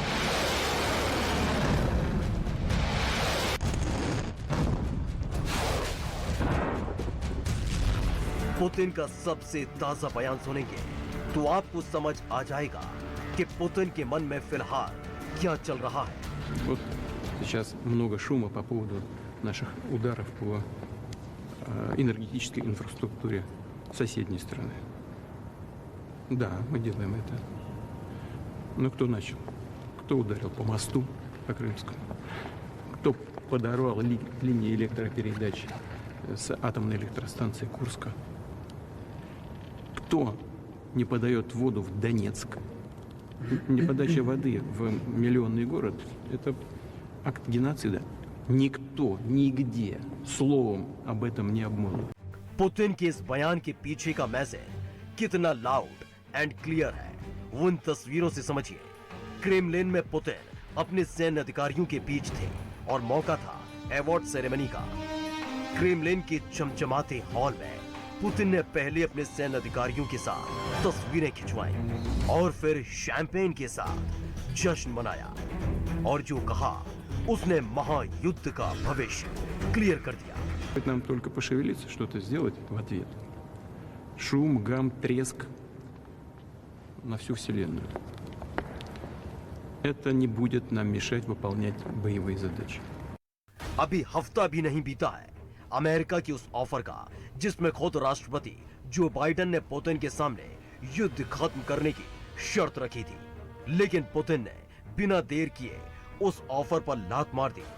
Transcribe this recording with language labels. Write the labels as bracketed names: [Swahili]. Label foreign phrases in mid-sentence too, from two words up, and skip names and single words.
[Hindi] पुतिन का सबसे ताजा बयान सुनेंगे तो आपको समझ आ जाएगा कि पुतिन के मन में फिलहाल क्या चल रहा है। [Russian] Вот сейчас много шума по поводу наших ударов по энергетической инфраструктуре соседней страны. Да, мы делаем это. Но кто начал? Кто ударил по мосту, по Крымскому? Кто подорвал линии электропередач с атомной электростанции Курска? Кто не подает воду в Донецк? Неподача воды в миллионный город – это акт геноцида. Никто, нигде словом об этом не обмолвил. [Hindi] पुतिन के इस बयान के पीछे का मैसेज कितना [English] loud and clear [Hindi] है वो इन तस्वीरों से समझिए। क्रेमलिन में पुतिन अपने सैन्य अधिकारियों के बीच थे और मौका था [English] award ceremony [Hindi] का। क्रेमलिन के चमचमाते हॉल में पुतिन ने पहले अपने सैन्य अधिकारियों के साथ तस्वीरें खिंचवाई और फिर शैंपेन के साथ जश्न मनाया और जो कहा उसने महायुद्ध का भविष्य क्लियर कर दिया। [Russian] Нам только пошевелиться, что-то сделать в ответ. Шум, гам, треск на всю Вселенную. Это не будет нам мешать выполнять боевые задачи. [Hindi] अभी हफ्ता भी नहीं बीता है अमेरिका की उस ऑफर का जिसमें खुद राष्ट्रपति जो बाइडेन ने पुतिन के सामने युद्ध खत्म करने की शर्त रखी थी, लेकिन पुतिन ने बिना देर किए उस ऑफर पर लात मार दी।